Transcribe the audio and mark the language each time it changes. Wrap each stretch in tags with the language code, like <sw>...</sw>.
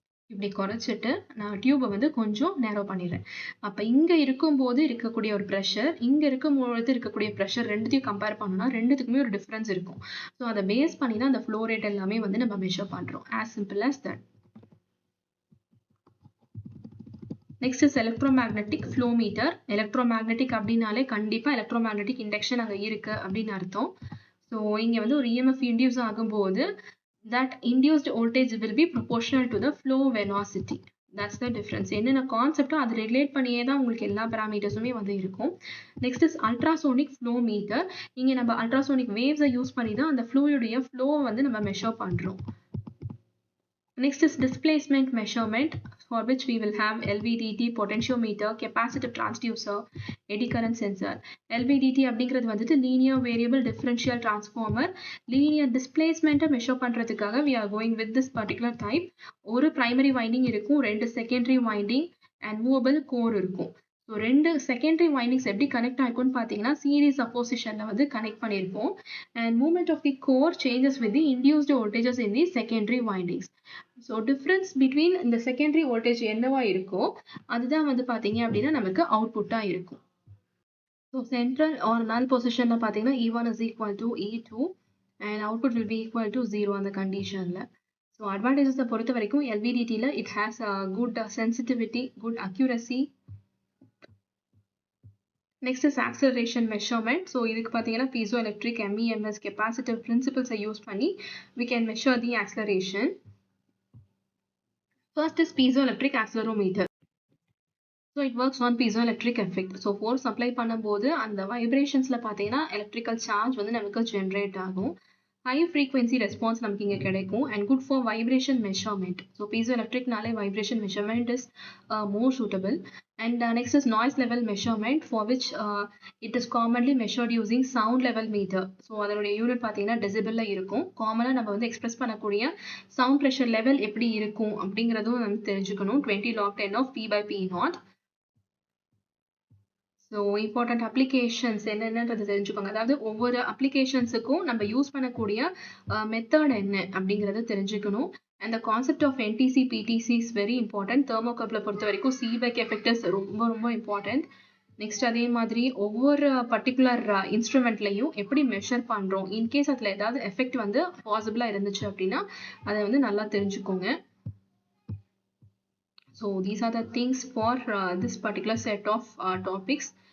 <ta>இப்படி குறைச்சிட்டு நான் டியூபை வந்து கொஞ்சம் நேரோ பண்ணிடுறேன். அப்போ இங்கே இருக்கும்போது இருக்கக்கூடிய ஒரு ப்ரெஷர், இங்கே இருக்கும்போது இருக்கக்கூடிய ப்ரெஷர் ரெண்டுத்தையும் கம்பேர் பண்ணோம்னா ரெண்டுத்துக்குமே ஒரு டிஃப்ரென்ஸ் இருக்கும். ஸோ அதை பேஸ் பண்ணி தான் அந்த ஃப்ளோ ரேட் எல்லாமே வந்து நம்ம மெஷர் பண்ணுறோம்.</ta> <en>As simple as that. Next is electromagnetic flow meter.</en> <ta>Electromagnetic அப்படின்னாலே கண்டிப்பாக எலக்ட்ரோமேக்னெட்டிக் இண்டக்ஷன் அங்கே இருக்குது அப்படின்னு அர்த்தம்.</ta> <en>so</en> <ta>இங்கே வந்து ஒரு EMF இன்டியூஸ் ஆகும்போது</ta> <en>that induced voltage will be proportional to the flow velocity. That's the difference.</en> <ta>என்னென்ன கான்செப்டோ அது ரிலேட் பண்ணியே தான் உங்களுக்கு எல்லா பேராமீட்டர்ஸுமே வந்து இருக்கும்.</ta> <en>Next is ultrasonic flow meter.</en> <ta>இங்கே நம்ம அல்ட்ராசோனிக் வேவ்ஸை யூஸ் பண்ணி தான் அந்த ஃப்ளூயுடைய ஃப்ளோவை வந்து நம்ம மெஷர் பண்ணுறோம்.</ta> <en>Next is displacement measurement, for which we will have LVDT, potentiometer, capacitive transducer, eddy current sensor.</en> <ta>LVDT அப்படிங்கிறது வந்துட்டு linear variable differential transformer.</ta> <en>linear displacement measure பண்றதுக்காக we are going with this particular type.</en> <ta>ஒரு primary winding இருக்கும், 2 secondary winding and movable core இருக்கும். So 2 secondary windings எப்படி connect ஆகிருக்கும்னு பார்த்தீங்கன்னா series அப்போசிஷனில் வந்து connect பண்ணியிருப்போம்.</ta> <en>And movement of the core changes with the induced voltages in the secondary windings.</en> <ta>So difference between இந்த secondary voltage என்னவா இருக்கோ அதுதான் வந்து பார்த்தீங்க அப்படின்னா நமக்கு அவுட்புட்டாக இருக்கும்.</ta> <en>so central or null பொசிஷனில் பார்த்தீங்கன்னா E1 is equal to E2 and output will be equal to 0</en> <ta>அந்த கண்டிஷனில்.</ta> <en>so</en> <ta>அட்வான்டேஜஸை பொறுத்த வரைக்கும்</ta> <en>LVDTயில் it has a good sensitivity, good accuracy. Next is acceleration measurement. So இதுக்கு பார்த்தீங்கன்னா piezoelectric, MEMS, capacitive principles use பண்ணி we can measure the acceleration. First is piezoelectric accelerometer. So it works on piezoelectric effect.</en> <ta>So force apply பண்ணும்போது அந்த vibrationsல பார்த்தீங்கன்னா electrical charge வந்து நமக்கு generate ஆகும்.</ta> <en>High frequency response</en> <ta>நமக்கு இங்க கிடைக்கும்</ta> <en>and good for vibration measurement. So piezoelectricனாலே vibration measurement is more suitable. And next is noise level measurement, for which it is commonly measured using sound level meter.</en> <ta>So அதனுடைய unit பார்த்தீங்கன்னா டெசிபிள்ல இருக்கும். காமனாக நம்ம வந்து express பண்ணக்கூடிய சவுண்ட் ப்ரெஷர் லெவல் எப்படி இருக்கும் அப்படிங்கிறதும் நம்ம தெரிஞ்சுக்கணும்.</ta> <en>20 log 10 of P/P0.</en> <ta>So important applications என்னென்னது தெரிஞ்சுக்கோங்க. அதாவது ஒவ்வொரு அப்ளிகேஷன்ஸுக்கும் நம்ம யூஸ் பண்ணக்கூடிய மெத்தட் என்ன அப்படிங்கிறத தெரிஞ்சுக்கணும்.</ta> <en>And the concept of NTC, PTC is very important. Thermocouple</en> <ta>பொறுத்த வரைக்கும்</ta> <en>seebeck effect is ரொம்ப important.</en> <ta>நெக்ஸ்ட் அதே மாதிரி ஒவ்வொரு பர்டிகுலர் இன்ஸ்ட்ருமெண்ட்லையும் எப்படி மெஷர் பண்ணுறோம், இன்கேஸ் அதில் ஏதாவது எஃபெக்ட் வந்து பாசிபிளாக இருந்துச்சு அப்படின்னா அதை வந்து நல்லா தெரிஞ்சுக்கோங்க.</ta> <en>So these are the things for this particular set of topics.</en>